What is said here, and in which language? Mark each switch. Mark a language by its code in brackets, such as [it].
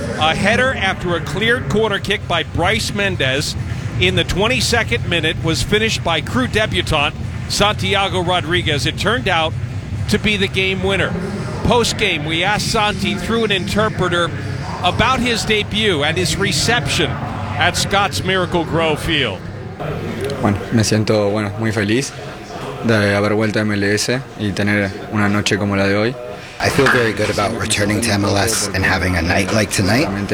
[en] A header after a cleared corner kick by Bryce Mendez in the 22nd minute was finished by Crew debutant Santiago Rodriguez. It turned out to be the game winner. Post-game, we asked Santi through an interpreter about his debut and his reception at Scott's Miracle-Gro Field. [es] Bueno, me siento bueno, muy feliz de haber vuelto a MLS y tener una noche como la de hoy. [en] I feel very good about returning to MLS and having a night like tonight.